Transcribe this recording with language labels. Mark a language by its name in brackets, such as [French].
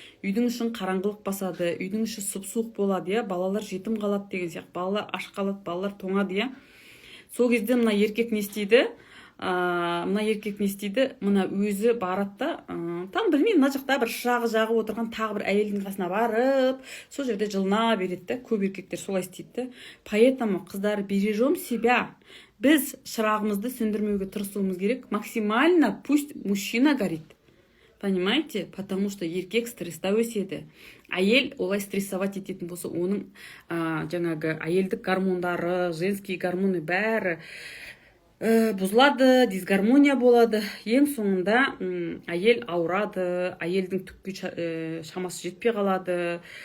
[Kazakh] Үйдің ішін қараңғылық басады, үйдің іші сұп-суық болады, балалар жетім қалады деген сияқты, балалар аш қалады, балалар тоңады, Сол кезде мына еркек не істейді? Мына өзі барады да, там білмеймін, мына жақта бір шырағы жағып отырған тағы бір әйелдің қасына барып, сол жерде жылына береді да, көп еркектер солай істейді. [Russian] Поэтому қыздар, бережем себя. [Kazakh] Біз шырағымызды сөндірмеуге тырысуымыз керек. [Russian] Максимально пусть мужчина горит. Понимаете? [Kazakh] Потому что еркек стресста өседі. Әйел олай стрессовать ететін болса, оның жаңағы әйелдік гормондары, женский гормоны бәрі бұзылады, дисгармония болады. Ең соңында әйел ауырады, әйелдің түкке шамасы жетпей қалады.